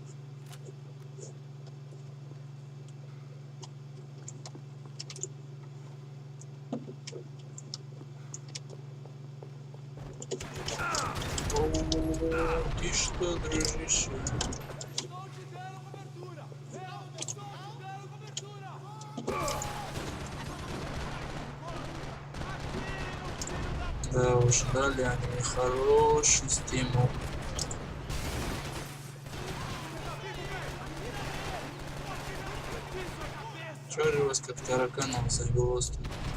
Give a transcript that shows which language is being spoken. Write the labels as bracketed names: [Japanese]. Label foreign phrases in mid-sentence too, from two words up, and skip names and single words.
[Russian] О, ты что, дружище? [Portuguese] Estou te dando cobertura! Estou te dando cobertura! [Russian] Да уж, дали они мне хороший стимул. Чё же вас как тараканов завело с тобой?